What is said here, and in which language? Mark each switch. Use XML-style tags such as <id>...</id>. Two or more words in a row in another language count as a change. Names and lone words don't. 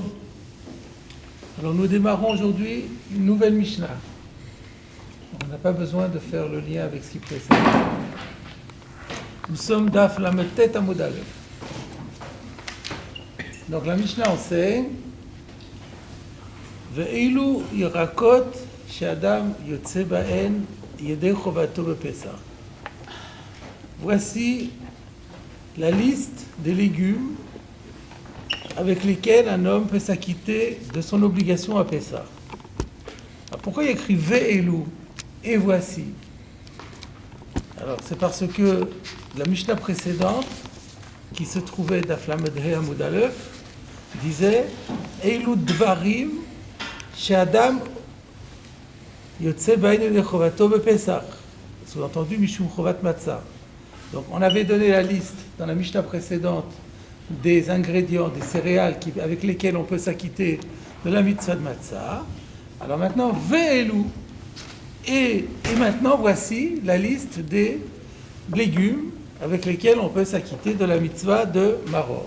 <fr>Alors nous démarrons aujourd'hui une nouvelle Mishnah. On n'a pas besoin de faire le lien avec ce qui précède. Nous sommes</fr> <he>דף ל"ט עמוד א.</he> <fr>Donc la Mishnah enseigne</fr> <he>ואלו ירקות שאדם יוצא בהן ידי חובתו בפסח.</he> <fr>Voici la liste des légumes avec lesquels un homme peut s'acquitter de son obligation à Pessah. Alors pourquoi il y a écrit Ve'elu et voici? Alors c'est parce que la Mishnah précédente, qui se trouvait</fr> <he>דף ל"ה עמוד א,</he> <fr>disait</fr> <he>אלו דברים שאדם יוצא בהן ידי חובתו בפסח. Sous-entendu משום חובת מצה.</he> <fr>Donc on avait donné la liste dans la Mishnah précédente des ingrédients, des céréales avec lesquels on peut s'acquitter de la mitzvah de matzah. Alors maintenant, ve'elu. Et maintenant, voici la liste des légumes avec lesquels on peut s'acquitter de la mitzvah de maror.</fr>